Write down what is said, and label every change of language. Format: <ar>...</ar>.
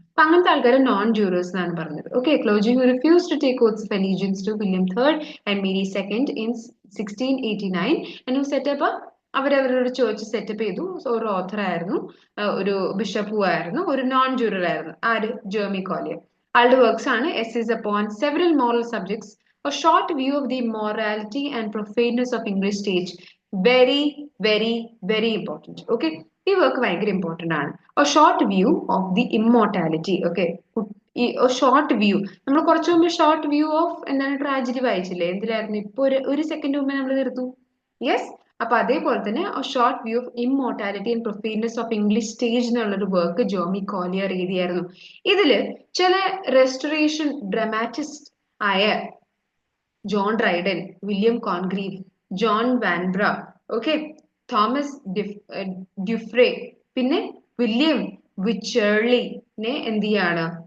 <ml>അപ്പൊ അങ്ങനത്തെ ആൾക്കാരെ നോൺ ജൂറേഴ്സ് എന്നാണ് പറഞ്ഞത്.</ml> <en>okay, clergy who refuse to take oaths of allegiance to William third and Mary second in 1689 and who set up</en> <ml>അവരവരോട് ചോദിച്ച് സെറ്റപ്പ് ചെയ്തു. ഒരു ഓഥർ ആയിരുന്നു, ഒരു ബിഷപ്പും ആയിരുന്നു, ഒരു നോൺ ജൂറർ ആയിരുന്നു. ആര്? ജെർമി കോലിയർ. ആളുടെ വർക്ക്സ് ആണ്</ml> <en>Essays upon several moral subjects, a short view of the morality and profaneness of English stage. Very, very, very important.</en> <ml>Okay, ഈ വർക്ക് ഭയങ്കര ഇമ്പോർട്ടന്റ് ആണ്.</ml> <en>A short view of the immortality.</en> <ml>Okay, ഈ short view, നമ്മൾ കുറച്ചു മുമ്പ് short view of എന്താണ് tragedy വായിച്ചില്ലേ? എന്തിലായിരുന്നു? ഇപ്പൊ ഒരു സെക്കൻഡ് മുമ്പേ നമ്മൾ തീർത്തു. യെസ്, അപ്പൊ അതേപോലെ തന്നെ short view of immortality and പ്രൊഫീനസ് of English stage എന്നുള്ളൊരു വർക്ക് ജോമി കോലിയർ എഴുതിയായിരുന്നു. ഇതില് ചില റെസ്റ്റോറേഷൻ ഡ്രാമാറ്റിസ്റ്റ് ആയ John Dryden, William Congreve, John വാൻബ്ര, okay, Thomas ഡ്യുഫ്രെ, പിന്നെ വില്യം വിച്ചേർലിനെ എന്ത് ചെയ്യാണ്?</ml>